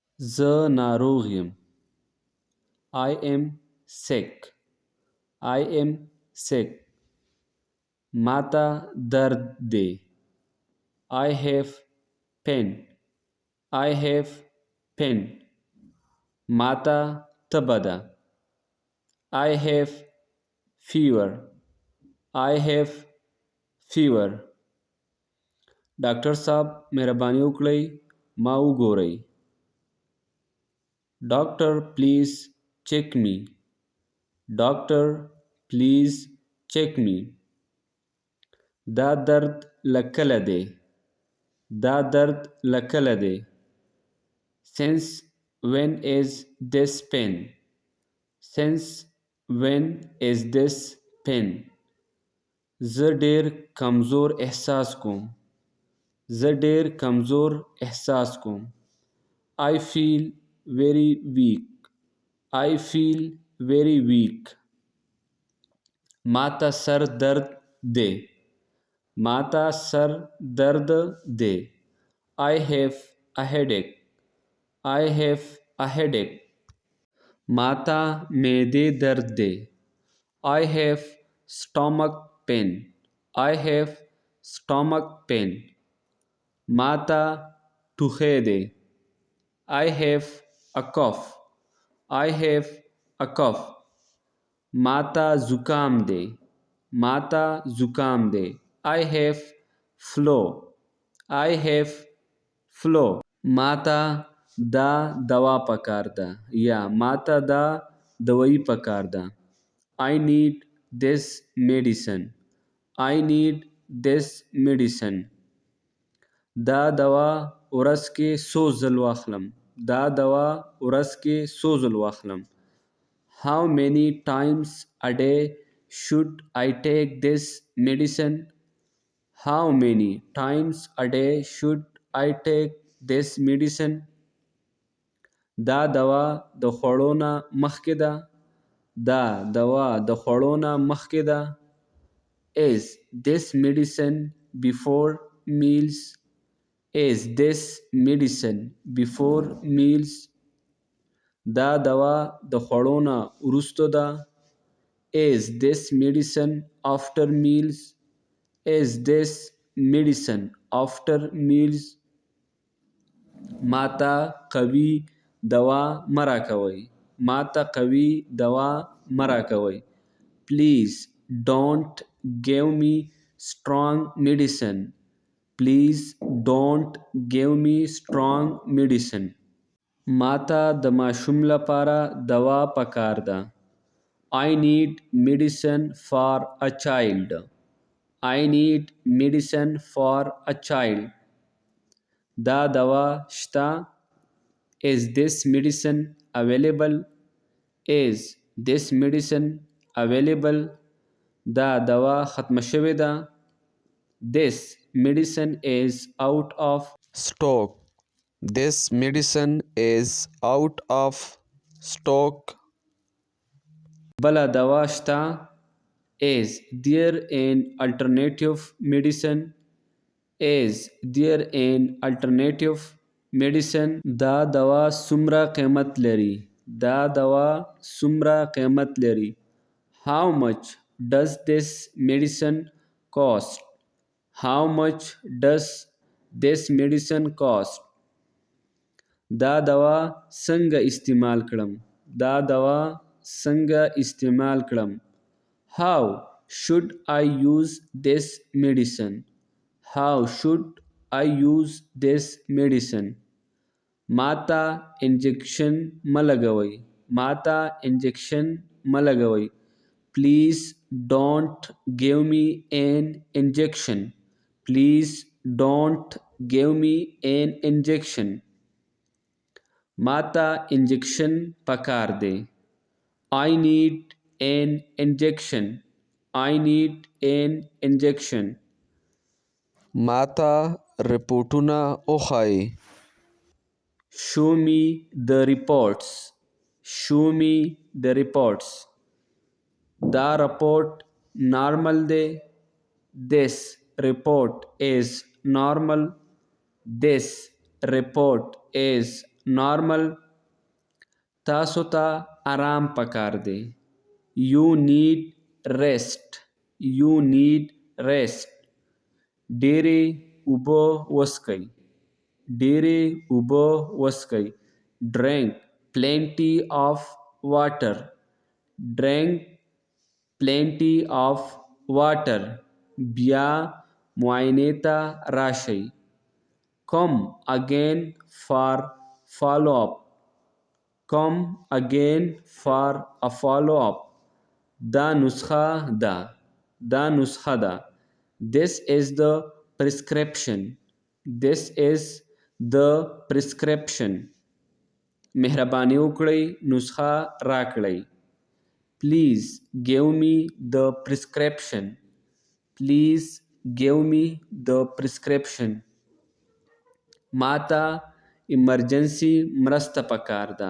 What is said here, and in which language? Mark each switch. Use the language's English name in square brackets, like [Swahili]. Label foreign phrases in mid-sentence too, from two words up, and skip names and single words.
[Pashto] زه ناروغ یم. [English] I am sick. I am sick. [Pashto] ماته درد دی. [English] I have pain. I have pain. [Pashto] ماته تبه ده. [English] I have fever. I have fever. [Pashto] ډاکټر صاحب مهرباني وکړئ ما وګورئ. [English] Doctor please check me. Doctor please check me. [Pashto] دا درد له کله دی. دا درد له کله دی. [English] Since when is this pain? Since when is this pain? [Pashto] زه ډیر کمزور احساس کوم. زه ډیر کمزور احساس کوم. [English] I feel very weak. I feel very weak. [Pashto] ماته سر درد دی. ماته سر درد دی. [English] I have a headache. I have a headache. [Pashto] ماته معدې درد دی. [English] I have stomach pain. I have stomach pain. [Pashto] ماته ټوخی دی. [English] I have a cough. I have a cough. [Pashto] ماته زکام دی. ماته زکام دی. [English] I have flu. I have flu. [Pashto] ماته دا دوا پکار ده یا ماته دا دوایی پکار ده. [English] I need this medicine. I need this medicine. [Pashto] دا دوا ورځ کې څو ځل واخلم. دا دوا ورځ کې څو ځل واخلم. [English] How many times a day should I take this medicine? How many times a day should I take this medicine? [Pashto] دا دوا د خوړو نه مخکې ده. دا دوا د خوړو نه مخکې ده. [English] Is this medicine before meals? Is this medicine before meals? [Pashto] دا دوا د خوړو نه وروسته ده. [English] Is this medicine after meals? Is this medicine after meals? [Pashto] ماته قوي دوا مه راکوئ. ماته قوي دوا مه راکوئ. [English] Please don't give me strong medicine. Please don't give me strong medicine. [Pashto] ماته د ماشوم لپاره دوا پکار ده. [English] I need medicine for a child. I need medicine for a child. [Pashto] دا دوا شته. [English] Is this medicine available? Is this medicine available? [Pashto] دا دوا ختم شوې ده. [English] This medicine is out of stock. This medicine is out of stock. [Pashto] بله دوا شته. [English] Is there an alternative medicine? Is there an alternative medicine? [Pashto] دا دوا څومره قیمت لري. دا دوا څومره قیمت لري. [English] How much does this medicine cost? How much does this medicine cost? [Pashto] دا دوا څنګه استعمال کړم. دا دوا څنګه استعمال کړم. [English] How should I use this medicine? How should I use this medicine? [Pashto] ماته انجکشن مه لګوئ. ماته انجکشن مه لګوئ. [English] Please don't give me an injection. Please don't give me an injection. [Pashto] ماته انجکشن پکار دی. [English] I need an injection. I need an injection. [Pashto] ماته رپوټونه وښایئ. [English] Show me the reports. Show me the reports. [Pashto] دا رپورټ نارمل دی. [English] This report is normal. This report is نارمل. [Pashto] تاسو ته آرام پکار دی. [English] You need rest. You need rest. [Pashto] ډېرې اوبه وڅښئ. ډېرې اوبه وڅښئ. [English] Drink plenty of water. Drink plenty of water. [Pashto] بیا معاینې ته راشئ. [English] Come again for follow-up. Come again for a follow-up. [Pashto] دا نسخه ده. دا نسخه ده. [English] This is the prescription. This is the prescription. [Pashto] مهرباني وکړئ نسخه راکړئ. [English] Please give me the prescription. Please give me the prescription. [Pashto] ماته ایمرجنسي مرسته پکار ده.